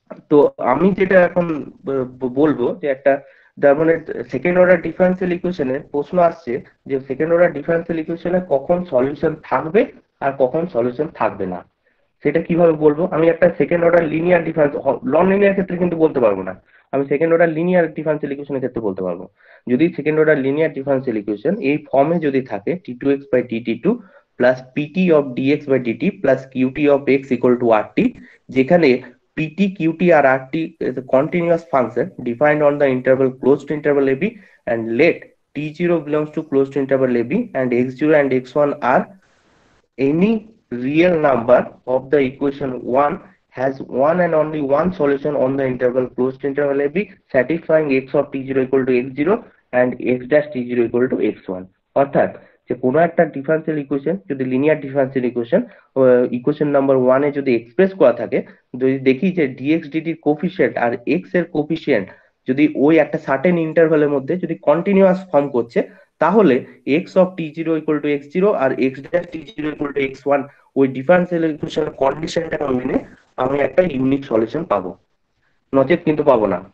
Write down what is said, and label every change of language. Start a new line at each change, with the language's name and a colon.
Bangla: তো আমি যেটা এখন বলবো যে একটা তার মানে সেকেন্ড অর্ডার ডিফারেন্সিয়াল ইকুয়েশনের প্রশ্ন আসছে যে সেকেন্ড অর্ডার ডিফারেন্সিয়াল ইকুয়েশনে কখন সলিউশন থাকবে আর কখন সলিউশন থাকবে না, সেটা কিভাবে বলবো। আমি একটা second order linear difference, non linear ক্ষেত্রে কিন্তু বলতে পারবো না, আমি সেকেন্ড অর্ডার লিনিয়ার ডিফারেন্সিয়াল ইকুয়েশনের ক্ষেত্রে বলতে পারবো। যদি second order linear differential equation এই ফর্মে যদি থাকে
English: d2x/dt2 plus pt of dx/dt plus qt of x equal to rt, যেখানে pt, qt আর rt is a continuous function defined on the interval closed to interval ab, and let t0 belongs to closed to interval ab and x0 and x1 are any real number of the equation 1 has one and only one solution on the interval closed to interval ab satisfying x of t0 equal to x0 and x dash t0 equal to x1।
Bangla: অর্থাৎ যে কোনো একটা differential equation যদি linear differential equation number 1 এ যদি express করা থাকে, যদি দেখি যে dx dt এর কোফিশিয়েন্ট আর x এর কোফিশিয়েন্ট যদি ওই একটা সার্টেন ইন্টারভ্যালের মধ্যে যদি কন্টিনিউয়াস ফর্ম করছে, তাহলে x of t0 equal to x0 আর x dash t0 equal to x1 ওই ডিফারেন্সিয়াল ইকুয়েশনের কন্ডিশনটাকে মেনে আমি একটা ইউনিক সলিউশন পাবো, নচেত কিন্তু পাবো না।